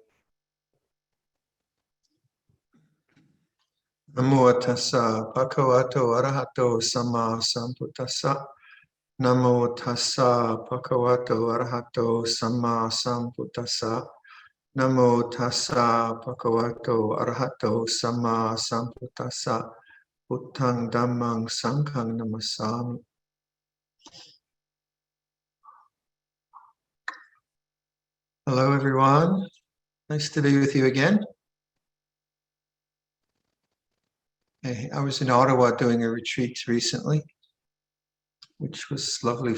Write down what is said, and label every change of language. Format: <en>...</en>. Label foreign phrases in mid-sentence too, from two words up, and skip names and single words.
<pi>Namo tassa bhagavato arahato sama sambuddhassa. Namo tassa bhagavato arahato sama sambuddhassa. Namo tassa bhagavato arahato sama sambuddhassa. Buddhang dhammang sanghang namasami.</pi> <en>Hello everyone. Nice to be with you again. I was in Ottawa doing a retreat recently, which was lovely.</en>